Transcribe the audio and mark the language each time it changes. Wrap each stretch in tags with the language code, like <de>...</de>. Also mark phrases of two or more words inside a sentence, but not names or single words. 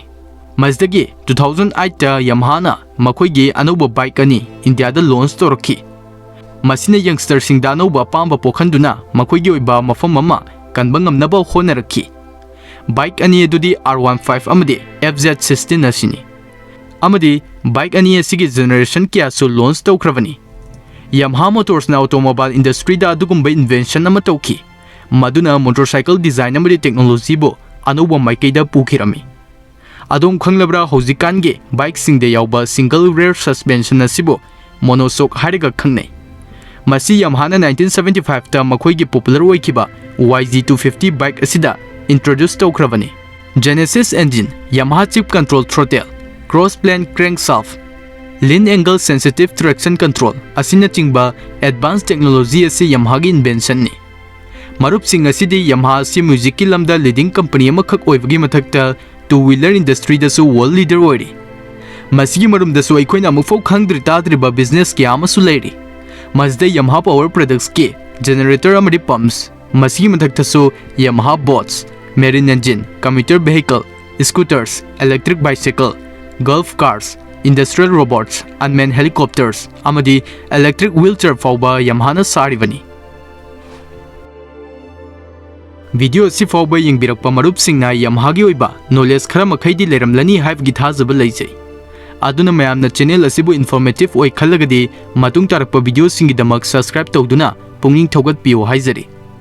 <mni>Mazdagi 2008 da Yamaha na makhoi gi anuba bike ani India da launch toraki. Masina youngster sing da anuba pamba pokhanduna makhoi gi oiba mafam mama kanba ngamnaba honaraki. Bike ani adudi R15 amadi FZ16 asini. Amadi bike ani asigi generation kya so launch tawkravani. Yamaha Motors na</mni> <en>automobile industry</en> <mni>da adugumba invention ama tawki. Maduna</mni> <en>motorcycle design</en> <mni>amadi technology bo anuba maikaida pukhirami. Adom khanglabra haujikange bike sing de yauba</mni> <en>single rear suspension</en> <mni>asibo monoshock hariga khangnai. Masi Yamaha na 1975 ta makhoi gi popular oikiba YZ250 bike asida introduce tawkravani.</mni> <en>Genesis engine, Yamaha chip control throttle, cross plane crankshaft, lean angle sensitive traction control</en> <mni>asina chingba</mni> <en>advanced technology</en> <mni>asi Yamaha gi invention ni. Marup sing asidi Yamaha si music ki lamda</mni> <en>leading company</en> <mni>amakhak oibagi mathakta</mni> <en>two-wheeler industry</en> <mni>dasu</mni> <en>world leader</en> <mni>oiri. Masigi marum dasu aikoina amukfau khangdri tadriba business ki amasu leiri.</mni> <en>Mazda Yamaha power products ki generator amadi pumps,</en> <mni>masigi mathakta su</mni> <en>Yamaha boats, marine engine, commuter vehicle, scooters, electric bicycle, golf cars, industrial robots, unmanned helicopters,</en> <mni>amadi</mni> <en>electric wheelchair</en> <mni>fauba Yamaha na sarivani. Video si fauba yengbirakpa marupsingna Yamaha gi oiba knowledge khara makhaidi leramlani haibgi thazaba leijai. Aduna mayamna channel asibu informative oi khallagadi matung tarakpa video singi damak subscribe tawduna pungning thogat piyo haizari.</mni>